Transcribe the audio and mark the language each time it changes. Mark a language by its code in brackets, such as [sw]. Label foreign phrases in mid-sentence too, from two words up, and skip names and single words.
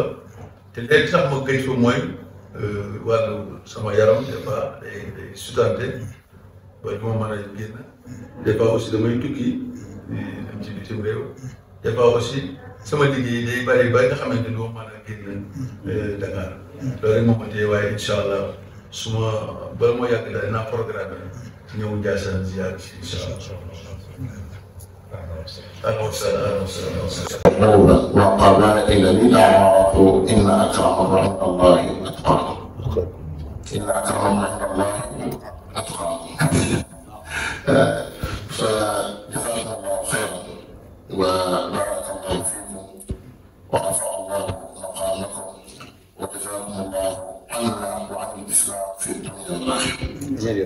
[wo] te léegi sax ma gëj fa mooy wàllu sama yaram [fr] des fois [wo] day sutante ba du ma mën a génn [fr] des fois aussi [wo] damay tukki dem ci bitim réew [fr] des fois aussi [wo] sama liggéey day bari ba nga xamante ni doo mën a génn Dakar loolu rek moom ma téye waaye [ar] إن شاء الله [wo] su ma bala ma yàgg daal dinaa programme ñëw Ndiassane ziar si [ar] إن شاء الله. وقبائل لأعرف إن أكرمكم عند الله أتقاكم. إن أكرمكم عند الله أتقاكم. فجزاكم الله خيرا وبارك الله فيكم ورفع الله مقامكم وجزاكم الله عنا وعن الإسلام في الدنيا والآخرة.